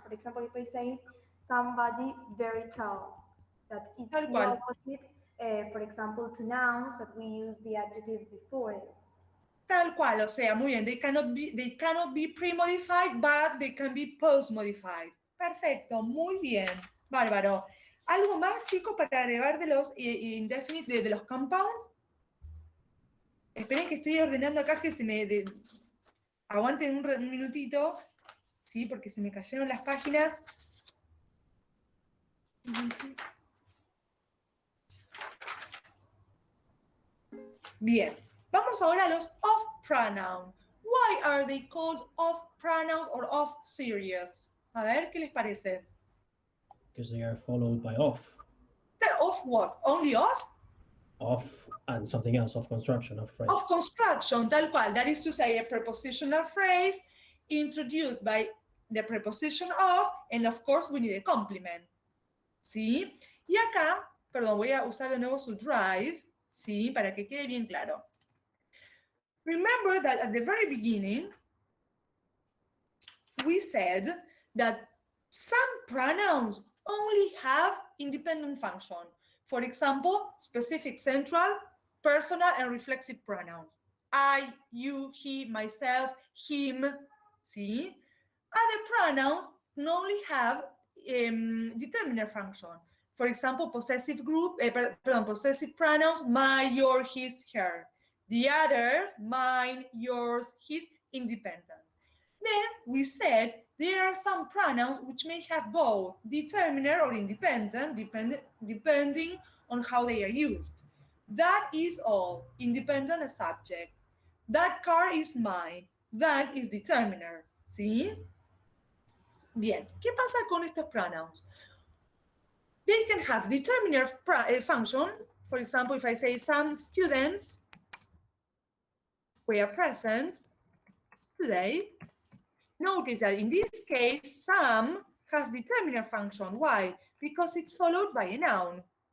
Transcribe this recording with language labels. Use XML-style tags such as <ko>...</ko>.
<en>For example, if I say somebody very tall, that it's</en> <es>Tal</es> <en>the</en> <es>cual.</es> <en>opposite, for example, to nouns that we use the adjective before it.</en> <es>Tal cual, o sea, muy bien.</es> <en>They cannot be pre-modified, but they can be post-modified.</en> <es>Perfecto, muy bien. Bárbaro. ¿Algo más, chicos, para agregar de los indefinite, de los compounds? Esperen que estoy ordenando acá que se me... aguanten un minutito, ¿sí? Porque se me cayeron las páginas. Bien. Vamos ahora a los of pronoun.</es> <en>Why are they called of pronouns or of series?</en> <es>A ver, ¿qué les parece?</es> <en>Because they are followed by of. Of what? Only of? Of and something else, of construction, of phrase. Of construction,</en> <es>tal cual.</es> <en>That is to say, a prepositional phrase introduced by the preposition of, and of course we need a complement.</en> <es>¿Sí? Y acá, perdón, voy a usar de nuevo su drive, ¿sí? Para que quede bien claro.</es> <en>Remember that at the very beginning, we said that some pronouns only have independent function. For example, specific central, personal, and reflexive pronouns. I, you, he, myself, him. See? Other pronouns only have determiner function. For example, possessive possessive pronouns, my, your, his, her. The others, mine, yours, his, independent. Then we said there are some pronouns which may have both determiner or independent, depending on how they are used. That is all, independent as subject. That car is mine. That is determiner.</en> <es>¿Sí? Bien, ¿qué pasa con estos pronouns?</es> <en>They can have determiner function. For example, if I say some students were present today, notice that in this case, some has determiner function. Why? Because it's followed by a noun.</en>